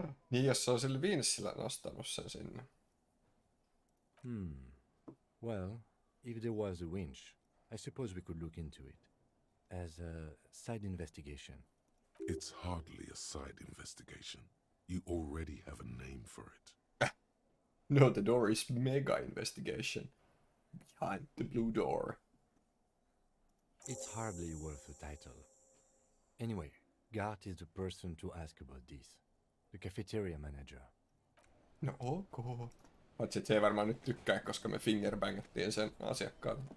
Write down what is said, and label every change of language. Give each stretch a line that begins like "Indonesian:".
Finnish: Niin jos se on sillä vinssillä nostanut sen sinne.
English: Well, if there was a winch, I suppose we could look into it. As a side investigation. It's hardly a side investigation. You already have a name for it. No, the door is mega investigation. Behind the blue door. It's hardly worth a title. Anyway, Gart is the person to ask about this. The cafeteria manager.
Finnish: No ok. Paitsi et se ei varmaan nyt tykkää, koska me fingerbangattiin sen asiakkaan.